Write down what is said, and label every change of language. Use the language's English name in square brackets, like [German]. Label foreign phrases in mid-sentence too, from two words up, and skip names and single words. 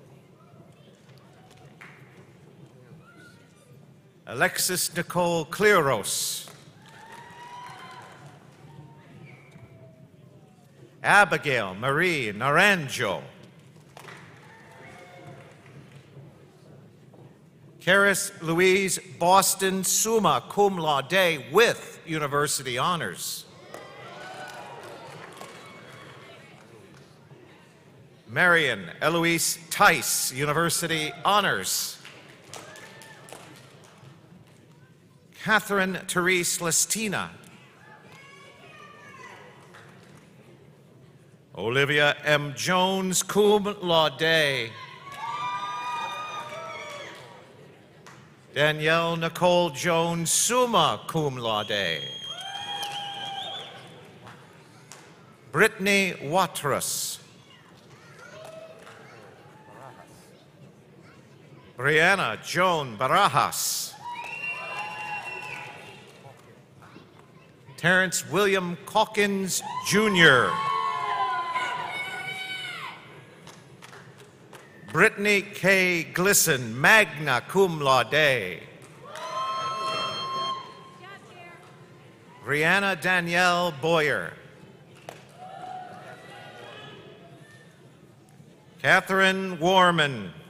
[English] Alexis Nicole Clearos. Abigail Marie Naranjo. Karis Louise Boston, [Latin] summa cum laude [English] with university honors. Marion Eloise Tice, university honors. Catherine Therese Lestina. Olivia M. Jones, [Latin] cum laude. [English] Danielle Nicole Jones, [Latin] summa cum laude. [English] Brittany Watrous. Brianna Joan Barajas. Terrence William Calkins, Jr. Brittany K. Glisson, [Latin] magna cum laude. [English] Brianna Danielle Boyer. Catherine Warman.